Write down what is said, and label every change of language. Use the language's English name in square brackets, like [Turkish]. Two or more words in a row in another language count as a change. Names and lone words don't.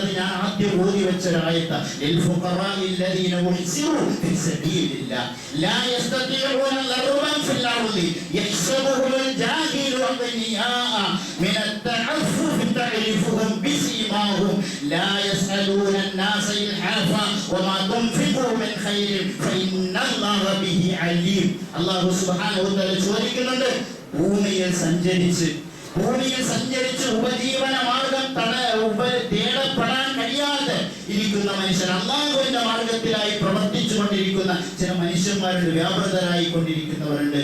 [Malayalam] ഞാൻ ആദ്യം ഓതി വെച്ച ആയത്ത്, [Arabic] للفقراء الذين أحصروا في سبيل الله لا يستطيعون ضربا في الأرض يحسبهم الجاهل أغنياء من التعفف تعرفهم بسيماهم لا يسألون الناس إلحافا وما تنفقوا من خير فإن الله به عليم. الله سبحانه وتعالى [Malayalam] ചോദിക്കുന്നുണ്ട്, ഭൂമിയിൽ സഞ്ചരിച്ച് ഉപജീവന മാർഗം തേടപ്പെടാൻ കഴിയാതെ ഇരിക്കുന്ന മനുഷ്യൻ, അല്ലാഹുവിന്റെ മാർഗത്തിലായി പ്രവർത്തിച്ചു കൊണ്ടിരിക്കുന്ന ചില മനുഷ്യന്മാരുണ്ട്, വ്യാപൃതരായി കൊണ്ടിരിക്കുന്നവരുണ്ട്.